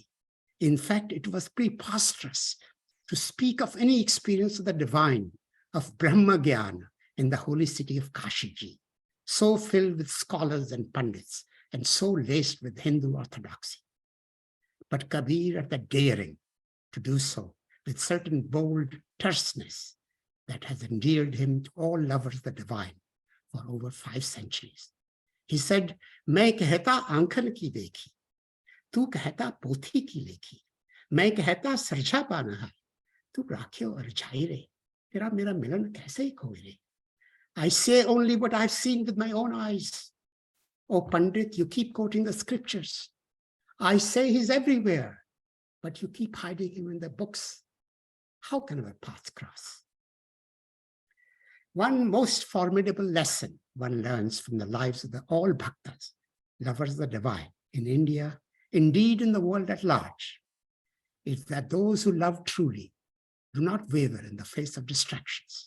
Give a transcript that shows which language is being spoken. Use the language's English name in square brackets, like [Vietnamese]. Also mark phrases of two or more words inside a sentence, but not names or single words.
[English] In fact, it was preposterous to speak of any experience of the divine, of [Hindi] ब्रह्म ज्ञान [English] in the holy city of Kashiji, so filled with scholars and pandits, and so laced with Hindu orthodoxy. But Kabir had the daring to do so with certain bold terseness that has endeared him to all lovers of the divine for over 5 centuries. He said, [Hindi] "मैं कहता आँखन की देखी, तू कहता पोथी की लेखी, मैं कहता सरजा पाना है, तू राख्यो और झै रे, तेरा मेरा मिलन कैसे ही खोई रे. [English] I say only what I've seen with my own eyes. Oh, Pandit, you keep quoting the scriptures. I say he's everywhere, but you keep hiding him in the books. How can our paths cross?" One most formidable lesson one learns from the lives of the all bhaktas, lovers of the divine, in India, indeed in the world at large, is that those who love truly do not waver in the face of distractions.